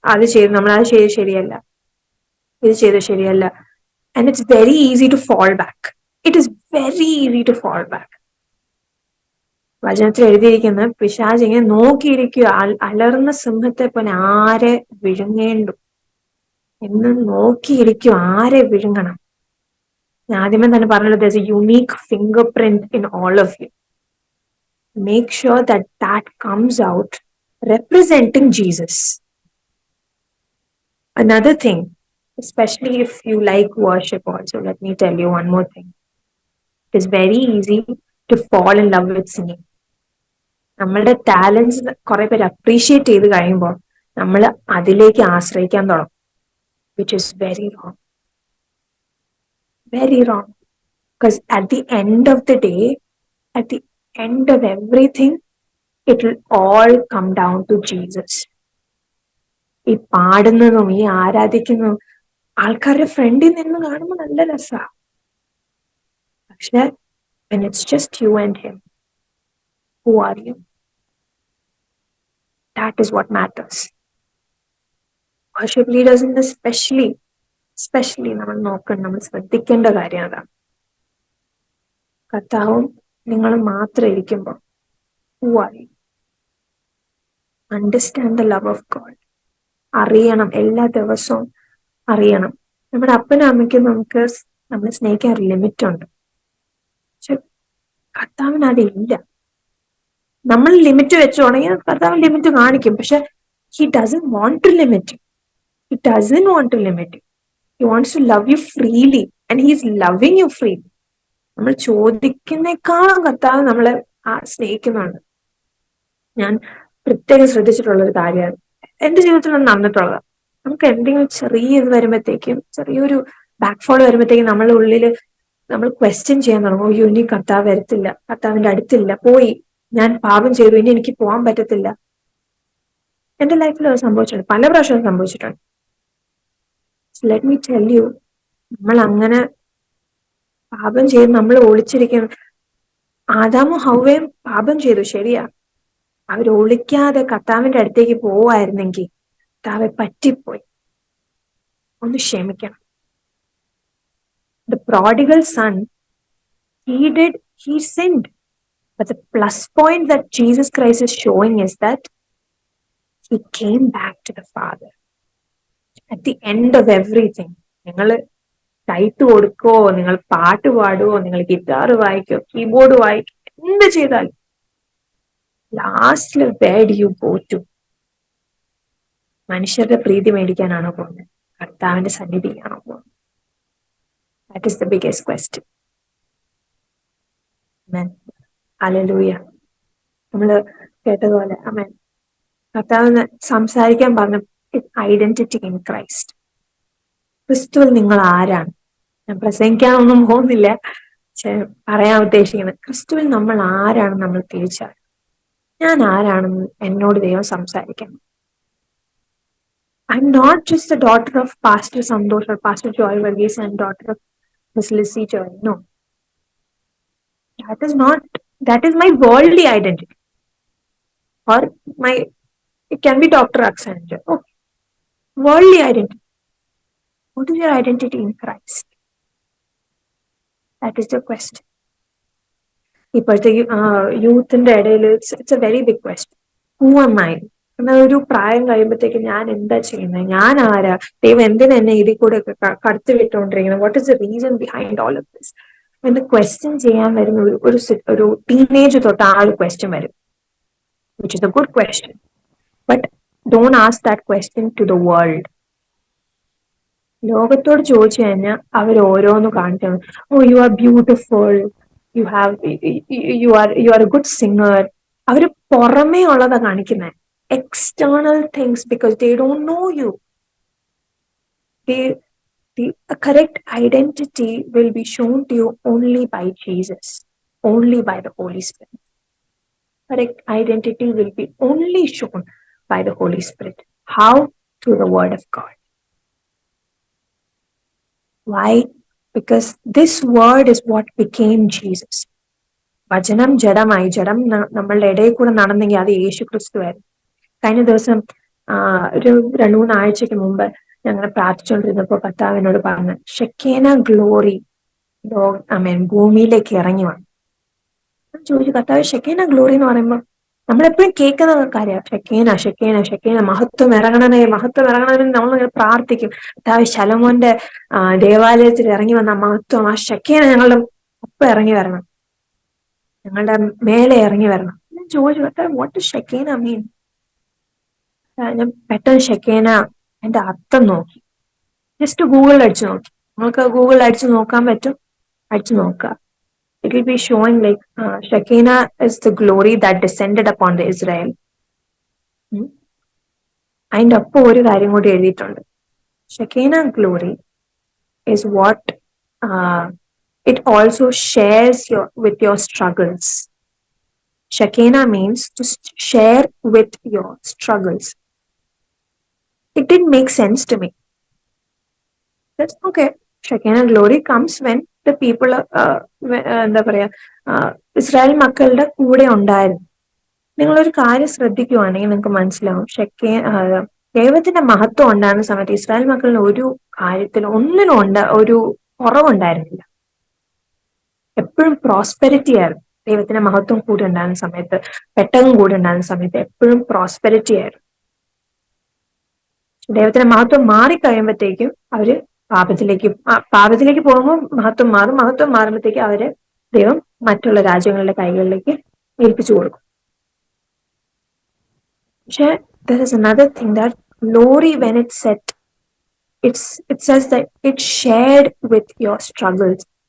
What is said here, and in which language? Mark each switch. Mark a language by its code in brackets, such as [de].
[ml] അത് ചെയ്ത് നമ്മൾ അത് ചെയ്ത് ശരിയല്ല, ഇത് ചെയ്ത് ശരിയല്ല. [en] And it's very easy to fall back. It is very easy to fall back. [ml] വചനത്തിൽ എഴുതിയിരിക്കുന്ന പിശാച് ഇങ്ങനെ നോക്കിയിരിക്കുക, അലർന്ന സിംഹത്തെ പോലെ ആരെ വിഴുങ്ങേണ്ടു എന്ന് നോക്കിയിരിക്കും, ആരെ വിഴുങ്ങണം. ആദ്യമേ തന്നെ പറഞ്ഞത് [en] there's a unique fingerprint in all of you. Make sure that that comes out representing Jesus. Another thing, especially if you like worship also, let me tell you one more thing. It is very easy to fall in love with singing. [ml] നമ്മളുടെ talents കുറെ പേര് appreciate ചെയ്ത് കഴിയുമ്പോൾ നമ്മൾ അതിലേക്ക് ആശ്രയിക്കാൻ തുടങ്ങും, [en] Which is very wrong. Very wrong. Because at the end of the day, at the end of everything, it will all come down to Jesus. [ml] ഈ പാടുന്നതും ഈ ആരാധിക്കുന്നതും ആൾക്കാരുടെ ഫ്രണ്ടിൽ നിന്ന് കാണുമ്പോൾ നല്ല രസമാണ്. പക്ഷെ [en] when it's just you and him, who are you? That is what matters. Worship leaders in especially [ml] നമ്മൾ നോക്കണം, നമ്മൾ ശ്രദ്ധിക്കേണ്ട കാര്യം അതാണ്. കർത്താവും നിങ്ങൾ മാത്രം ഇരിക്കുമ്പോൾ [en] who are you? Understand the love of God. [ml] അറിയണം, എല്ലാ ദിവസവും അറിയണം. നമ്മുടെ അപ്പനും അമ്മയ്ക്കും നമ്മളെ സ്നേഹിക്കാൻ ഒരു ലിമിറ്റ് ഉണ്ട്. പക്ഷെ കർത്താവിന് അതില്ല. നമ്മൾ ലിമിറ്റ് വെച്ച് തുടങ്ങിയാൽ കർത്താവ് ലിമിറ്റ് കാണിക്കും. പക്ഷെ [en] he doesn't want to limit you. He doesn't want to limit you. He wants to love you freely and he's loving you freely. [ml] നമ്മൾ ചോദിക്കുന്നേക്കാളും കർത്താവ് നമ്മളെ സ്നേഹിക്കുന്നുണ്ട്. ഞാൻ പ്രത്യേകം ശ്രദ്ധിച്ചിട്ടുള്ള ഒരു കാര്യമാണ്, എന്റെ ജീവിതത്തിൽ നടന്നിട്ടുള്ളത്. നമുക്ക് എന്തെങ്കിലും ചെറിയ ഇത് വരുമ്പോഴത്തേക്കും, ചെറിയൊരു ബാക്ക്ഫോൾ വരുമ്പോഴത്തേക്കും നമ്മളുടെ ഉള്ളിൽ നമ്മൾ ക്വസ്റ്റ്യൻ ചെയ്യാൻ തുടങ്ങും. അയ്യോ, ഇനി കർത്താവ് വരത്തില്ല, കർത്താവിന്റെ അടുത്തില്ല, പോയി, ഞാൻ പാപം ചെയ്തു, ഇനി എനിക്ക് പോകാൻ പറ്റത്തില്ല. എന്റെ ലൈഫിൽ അത് സംഭവിച്ചിട്ടുണ്ട്, പല പ്രാവശ്യവും സംഭവിച്ചിട്ടുണ്ട്. [en] let me tell you, [ml] നമ്മൾ അങ്ങനെ പാപം ചെയ്ത് നമ്മൾ ഒളിച്ചിരിക്കണം. ആദാമും ഹവ്വയും പാപം ചെയ്തു, ശരിയാ. അവർ ഒളിക്കാതെ കർത്താവിന്റെ അടുത്തേക്ക് പോവായിരുന്നെങ്കിൽ കർത്താവെ പറ്റിപ്പോയി, ഒന്ന് ക്ഷമിക്കണം. [en] The prodigal son, he sinned. But the plus point that Jesus Christ is showing is that he came back to the Father. At the end of everything, [ml] നിങ്ങൾ ടൈറ്റ് കൊടുക്കോ, നിങ്ങൾ പാട്ട് പാടുവോ, നിങ്ങൾ ഗിറ്റാർ വായിക്കോ, കീബോർഡ് വായിക്കോ, എന്ത് ചെയ്താലും ലാസ്റ്റിൽ [en] where do you go to? [ml] മനുഷ്യരുടെ പ്രീതി മേടിക്കാനാണോ പോകുന്നത്? കർത്താവിന്റെ സന്നിധിയിലാണോ പോകുന്നത്? [en] That is the biggest question. [ml] Amen. Hallelujah. നമ്മള് കേട്ടതുപോലെ അമേൻ. കർത്താവിന് സംസാരിക്കാൻ പറഞ്ഞ [en] Identity in Christ. [ml] ക്രിസ്തുവിൽ നിങ്ങൾ ആരാണ്? ഞാൻ പ്രസംഗിക്കാനൊന്നും പോകുന്നില്ല. പറയാൻ ഉദ്ദേശിക്കുന്നത്, ക്രിസ്തുവിൽ നമ്മൾ ആരാണ് നമ്മൾ തിരിച്ചറിയും. ഞാൻ ആരാണെന്ന് എന്നോട് ദൈവം സംസാരിക്കണം. [en] I'm not just the daughter of Pastor Sandosh or Pastor Joy Varghese and daughter of Miss Lissy Joy. No, that is not, that is my worldly identity. Or my, it can be Dr. Aksanjo. Oh, worldly identity. What is your identity in Christ? That is the question. [ml] ഇപ്പോഴത്തെ യൂത്തിന്റെ ഇടയിൽ [en] It's a very big question. Who am I? [ml] എന്നാൽ ഒരു പ്രായം കഴിയുമ്പോഴത്തേക്ക് ഞാൻ എന്താ ചെയ്യുന്നത്, ഞാൻ ആരാ, ദൈവം എന്തിനാ എന്നെ ഇതിൽ കൂടെ കടത്തി വിട്ടുകൊണ്ടിരിക്കുന്നത്, [en] what is the reason behind all of this [ml] എന്ന് ക്വസ്റ്റ്യൻ ചെയ്യാൻ വരുന്ന ഒരു ടീനേജ് തൊട്ട് ആ ഒരു ക്വസ്റ്റ്യൻ വരും, [en] Which is a good question. But don't ask that question to the world. [ml] ലോകത്തോട് ചോദിച്ചു കഴിഞ്ഞാൽ അവർ ഓരോന്ന് കാണിക്കണം. [en] Oh, you are beautiful, you have, you are a good singer. [ml] അവര് പുറമേ ഉള്ളതാ കാണിക്കുന്നത്, [en] external things, because they don't know you. The correct identity will be shown to you only by Jesus, only by the Holy Spirit. Correct identity will be only shown by the Holy Spirit. How? Through the Word of God. Why? Because this word is what became Jesus. [ml] വചനം ജഡമായി, ജഡം നമ്മളുടെ ഇടയിൽ കൂടെ നടന്നെങ്കിൽ അത് യേശു ക്രിസ്തുവായിരുന്നു. കഴിഞ്ഞ ദിവസം ഒരു 2-3 ആഴ്ചക്ക് മുമ്പ് ഞങ്ങൾ പ്രാർത്ഥിച്ചുകൊണ്ടിരുന്നപ്പോ കർത്താവിനോട് പറഞ്ഞു, ഷെക്കേന ഗ്ലോറി ഭൂമിയിലേക്ക് ഇറങ്ങി വന്നു. ചോദിച്ചു, കർത്താവ് ഷെക്കേന ഗ്ലോറി എന്ന് പറയുമ്പോൾ നമ്മളെപ്പോഴും കേൾക്കുന്ന കാര്യമാണ്, ഷെക്കേന ഷെക്കേന ഷെക്കേന, മഹത്വം ഇറങ്ങണമേ, മഹത്വം ഇറങ്ങണമെന്ന് നമ്മളിങ്ങനെ പ്രാർത്ഥിക്കും. കർത്താവ് ശലോമോന്റെ ദേവാലയത്തിൽ ഇറങ്ങി വന്ന മഹത്വം, ആ ഷെക്കേന ഞങ്ങളുടെ ഒപ്പം ഇറങ്ങി വരണം, ഞങ്ങളുടെ മേലെ ഇറങ്ങി വരണം. ഞാൻ ചോദിച്ചു, കർത്താവ് [en] What is shekinah mean? [ml] ഞാൻ പെട്ടെന്ന് ഷെക്കേന എന്റെ അർത്ഥം നോക്കി, ജസ്റ്റ് ഗൂഗിളിൽ അടിച്ചു നോക്കി. നിങ്ങൾക്ക് ഗൂഗിളിൽ അടിച്ചു നോക്കാൻ പറ്റും, അടിച്ചു നോക്കുക. [en] It will be showing like Shekinah is the glory that descended upon the Israel. [ml] അതിന്റെ ഒപ്പം ഒരു കാര്യം കൂടി എഴുതിയിട്ടുണ്ട്. [en] Shekinah glory is what it also shares with your struggles. Shekinah means to share with your struggles. It didn't make sense to me. That's okay. Shekinah glory comes when the people, [ml] എന്താ പറയാ, Israel മക്കളുടെ കൂടെ ഉണ്ടായിരുന്നു. നിങ്ങളൊരു കാര്യം ശ്രദ്ധിക്കുവാണെങ്കിൽ നിങ്ങൾക്ക് മനസ്സിലാവും, ദൈവത്തിന്റെ മഹത്വം ഉണ്ടായിരുന്ന സമയത്ത് ഇസ്രായേൽ മക്കളിന് ഒരു കാര്യത്തിലും ഒന്നിനും ഒരു കുറവുണ്ടായിരുന്നില്ല. എപ്പോഴും പ്രോസ്പെരിറ്റി ആയിരുന്നു. ദൈവത്തിന്റെ മഹത്വം കൂടി ഉണ്ടായിരുന്ന സമയത്ത്, പെട്ടകം കൂടി ഉണ്ടായിരുന്ന സമയത്ത് എപ്പോഴും പ്രോസ്പെരിറ്റി ആയിരുന്നു. ദൈവത്തിന്റെ മഹത്വം മാറിക്കഴിയുമ്പോഴത്തേക്കും അവര് പാപത്തിലേക്ക് പോകുമ്പോൾ മഹത്വം മാറും. മഹത്വം മാറുമ്പോഴത്തേക്ക് അവര് ദൈവം മറ്റുള്ള രാജ്യങ്ങളുടെ കൈകളിലേക്ക് ഏൽപ്പിച്ചു കൊടുക്കും. പക്ഷെ [en] there is another thing, that glory when it's set, it says that it shared with your struggles.